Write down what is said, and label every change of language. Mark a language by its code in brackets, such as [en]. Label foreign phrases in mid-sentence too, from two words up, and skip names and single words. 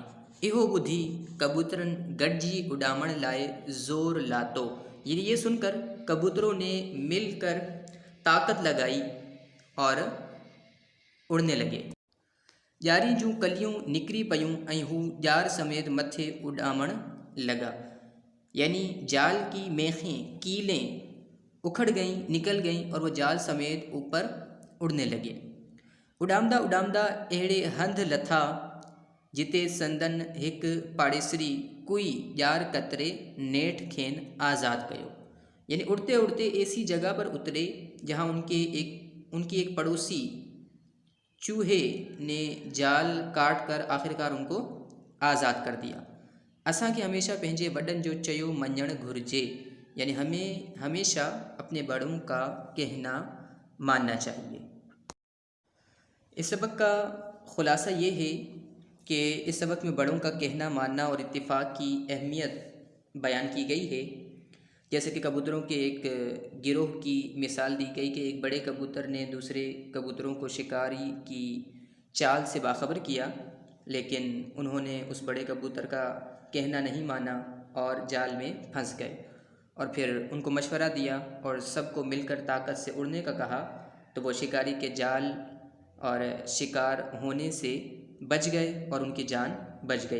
[sd] इहो बुद्धि कबूतरन गॾिजी उॾामण लाइ ज़ोर लातो, [ur] یعنی یہ سن کر کبوتروں نے مل کر طاقت لگائی اور اڑنے لگے. [sd] ॼारी जूं कलियूं निकिरी पयूं ऐं हू ॼार समेत मथे उॾामण लगा, [ur] یعنی جال کی میخیں کیلیں اکھڑ گئیں، نکل گئیں اور وہ جال سمیت اوپر اڑنے لگے. [sd] उॾामदा उॾामदा अहिड़े हंध लथा जिते संदन हिक पाड़ेसरी कोई ॼार कतरे नेठ खेन आज़ाद कयो, [ur] یعنی اڑتے اڑتے ایسی جگہ پر اترے جہاں ان کی ایک پڑوسی چوہے نے جال کاٹ کر آخرکار ان کو آزاد کر دیا. [sd] असांखे हमेशा पंहिंजे वॾनि जो चयो मञणु घुरिजे, [ur] یعنی ہمیں ہمیشہ اپنے بڑوں کا کہنا ماننا چاہیے. اس سبق کا خلاصہ یہ ہے کہ اس سبق میں بڑوں کا کہنا ماننا اور اتفاق کی اہمیت بیان کی گئی ہے. جیسے کہ کبوتروں کے ایک گروہ کی مثال دی گئی کہ ایک بڑے کبوتر نے دوسرے کبوتروں کو شکاری کی چال سے باخبر کیا، لیکن انہوں نے اس بڑے کبوتر کا کہنا نہیں مانا اور جال میں پھنس گئے، اور پھر ان کو مشورہ دیا اور سب کو مل کر طاقت سے اڑنے کا کہا، تو وہ شکاری کے جال اور شکار ہونے سے بچ گئے اور ان کی جان بچ گئی.